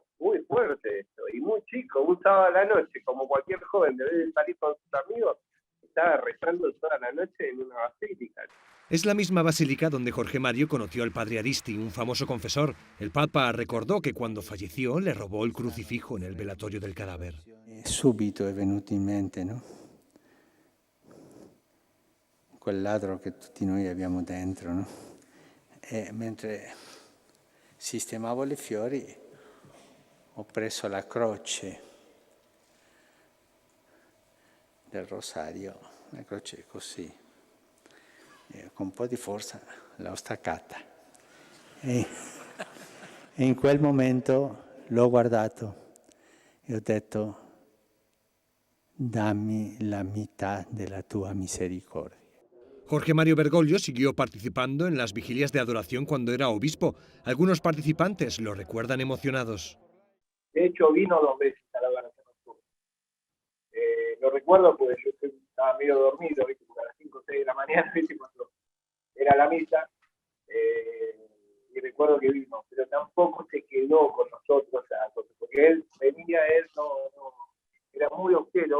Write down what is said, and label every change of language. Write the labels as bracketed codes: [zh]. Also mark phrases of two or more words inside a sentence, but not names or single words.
[es] Muy fuerte esto, y muy chico, un sábado a la noche, como cualquier joven debe salir con sus amigos, estaba rezando toda la noche en una basílica. Es la misma basílica donde Jorge Mario conoció al padre Aristi, un famoso confesor. El Papa recordó que cuando falleció le robó el crucifijo en el velatorio del cadáver. [it] Subito è venuto in mente, no? Quel ladro che tutti noi abbiamo dentro, no? E mentre sistemavo le fiori ho preso la croce del rosario, la croce così, e con un po' di forza l'ho staccata e in quel momento l'ho guardato e ho detto: dammi la mitad della tua misericordia. [es] Jorge Mario Bergoglio siguió participando en las vigilias de adoración cuando era obispo. Algunos participantes lo recuerdan emocionados. De hecho, vino 2 veces a la adoración nocturna. Lo recuerdo porque yo estaba medio dormido, ¿viste? A las 5 o 6 de la mañana, ¿viste? Cuando era la misa, y recuerdo que vino, pero tampoco se quedó con nosotros, porque él venía, era muy austero.